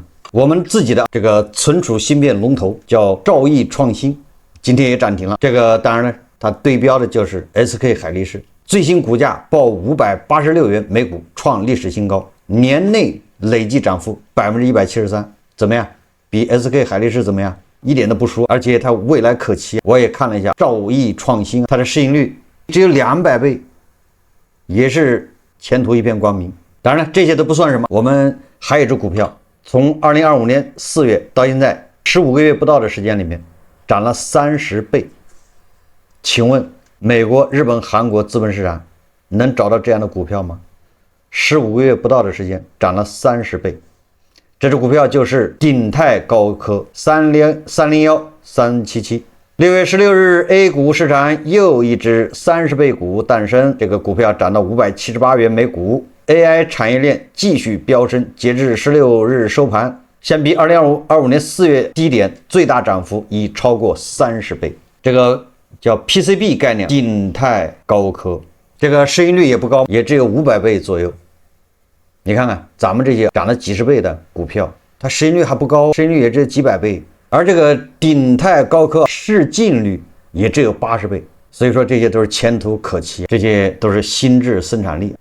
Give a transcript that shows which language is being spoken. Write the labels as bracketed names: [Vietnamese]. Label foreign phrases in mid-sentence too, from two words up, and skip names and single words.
[Chinese] 我們自己的這個存儲芯片龍頭叫兆易創新，今天也漲停了。這個當然呢，它對標的就是 SK 海力士，最新股價報586元每股，創歷史新高，年內累計漲幅173%，怎麼樣？比 SK 海力士怎麼樣？一點都不輸，而且它未來可期。我也看了一下兆易創新，它的市盈率只有200倍，也是前途一片光明。當然了，這些都不算什麼，我們還有一只股票。從2025年4月到現在15個月不到的時間裡面，漲了30倍。請問美國、日本、韓國資本市場能找到這樣的股票嗎？15個月不到的時間漲了30倍。這只股票就是鼎泰高科301377。6月16日 A 股市場又一只30倍股誕生，這個股票漲到578元每股。AI 產業鏈繼續飆升，截至16日收盤，相比2025年4月低點，最大漲幅已超過30倍。這個叫 PCB 概念，鼎泰高科，這個市盈率也不高，也只有500倍左右。你看看咱們這些漲了幾十倍的股票，它市盈率還不高，市盈率也只有幾百倍。而這個鼎泰高科市淨率也只有80倍， 所以說這些都是前途可期，這些都是新质生產力。